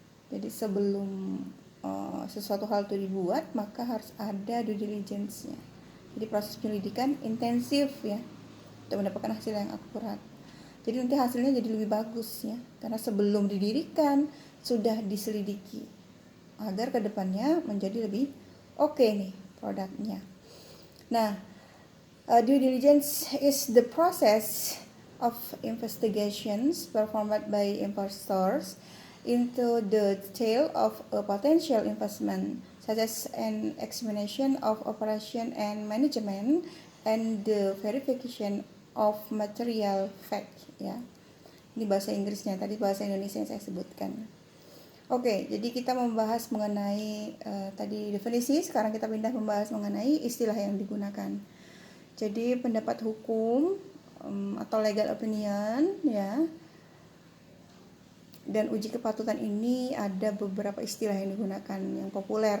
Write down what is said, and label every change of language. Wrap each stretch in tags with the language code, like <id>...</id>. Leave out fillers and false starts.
<id>Jadi sebelum sesuatu hal itu dibuat maka harus ada due diligence-nya. Jadi proses penyelidikan intensif ya untuk mendapatkan hasil yang akurat. Jadi nanti hasilnya jadi lebih bagus ya, karena sebelum didirikan sudah diselidiki agar kedepannya menjadi lebih oke nih produknya.</id> <en>Nah, due diligence is the process of investigations performed by investors into the detail of a potential investment, such as an examination of operation and management and the verification of material fact ya.</en> <id>Ini bahasa Inggrisnya, tadi bahasa Indonesia yang saya sebutkan. Oke, jadi kita membahas mengenai tadi definisi, sekarang kita pindah membahas mengenai istilah yang digunakan. Jadi pendapat hukum atau legal opinion ya, dan uji kepatutan ini ada beberapa istilah yang digunakan yang populer.</id>